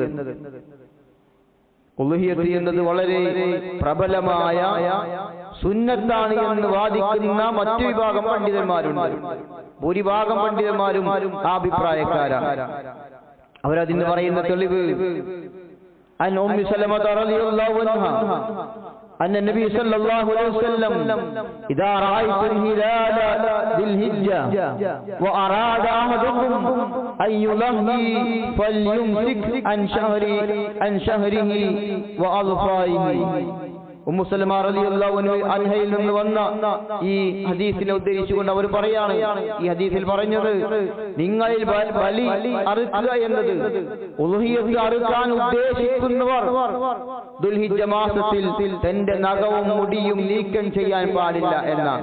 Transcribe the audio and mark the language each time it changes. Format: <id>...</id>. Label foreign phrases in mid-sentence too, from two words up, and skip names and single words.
<ml>ഉളുഹിയത്ത് എന്നത് വളരെ പ്രബലമായ സുന്നത്താണ് എന്ന് വാദിക്കുന്ന മറ്റു വിഭാഗം പണ്ഡിതന്മാരുണ്ട്. ഭൂരിഭാഗം പണ്ഡിതന്മാരും ആ അഭിപ്രായക്കാരാണ്. അവരതിന് പറയുന്ന തെളിവ്</ml> <ar>عن أم سلمة رضي الله عنها أن النبي صلى الله عليه وسلم إذا رأيت الهلال ذي الحجة وأراد أحدكم أن يلهي فليمسك عن شهره وأظفاره.</ar> <ml>ഉമ്മു സലമ</ml> <ar>رضي الله عنها</ar> <ml>നിന്ന് വന്ന ഈ ഹദീസിനെ ഉദ്ധരിച്ചുകൊണ്ട് അവർ പറയാണ്, ഈ ഹദീസിൽ പറഞ്ഞത് നിങ്ങളിൽ ബലി അറുക്കുക എന്നത്, ഉളുഹിയത്ത് അറുക്കാൻ ഉദ്ദേശിക്കുന്നവർ ദുൽഹിജ്ജ മാസത്തിൽ തന്റെ നഖവും മുടിയും നീക്കം ചെയ്യാൻ പാടില്ല എന്നാണ്.</ml>